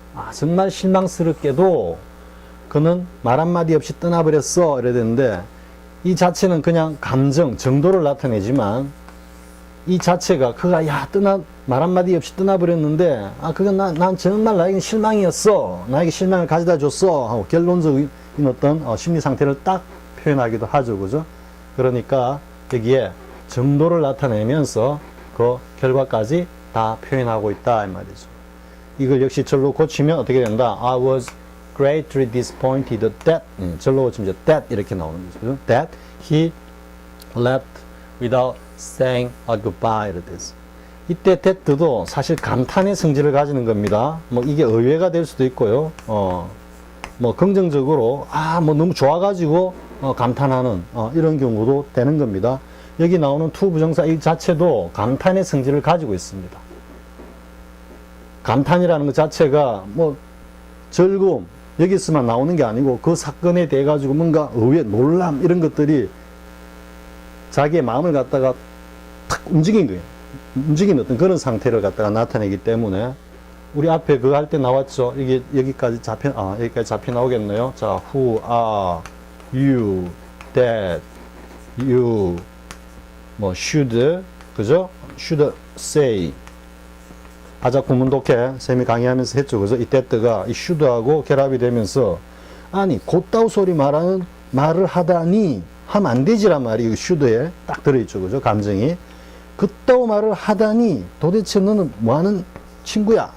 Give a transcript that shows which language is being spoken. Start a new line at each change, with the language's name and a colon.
Korean: 아, 정말 실망스럽게도 그는 말 한마디 없이 떠나버렸어 이래야 되는데 이 자체는 그냥 감정, 정도를 나타내지만 이 자체가 그가 말 한마디 없이 떠나버렸는데 그건 난 정말 나에게 실망이었어. 나에게 실망을 가져다 줬어. 하고 결론적인 어떤 심리 상태를 딱 표현하기도 하죠. 그죠? 그러니까 여기에 정도를 나타내면서 그 결과까지 다 표현하고 있다 이 말이죠. 이걸 역시 절로 고치면 어떻게 된다? I was greatly disappointed that 절로 고치면 that 이렇게 나오는 거죠.
English: That he left without saying a goodbye 이렇게 됐어.
Korean: 이때 that도 사실 감탄의 성질을 가지는 겁니다. 뭐 이게 의외가 될 수도 있고요. 뭐 긍정적으로 뭐 너무 좋아가지고 감탄하는 이런 경우도 되는 겁니다. 여기 나오는 to 부정사 이 자체도 감탄의 성질을 가지고 있습니다. 감탄이라는 것 자체가 뭐 즐거움 여기서만 나오는 게 아니고 그 사건에 대해 가지고 뭔가 의외 놀람 이런 것들이 자기의 마음을 갖다가 탁 움직인 거예요. 움직인 어떤 그런 상태를 갖다가 나타내기 때문에 우리 앞에 그거 할 때 나왔죠. 이게 여기까지 잡혀 나오겠네요.
English: 자, who are you, that you 뭐 should 그죠?
Korean: should say 아자 구문독해 쌤이 강의하면서 했죠. 그죠? 이 that가 이 should하고 결합이 되면서 아니 곧다우 소리 말을 하다니 하면 안 되지란 말이 이 should에 딱 들어있죠. 그죠? 감정이 그따오 말을 하다니 도대체 너는 뭐하는 친구야?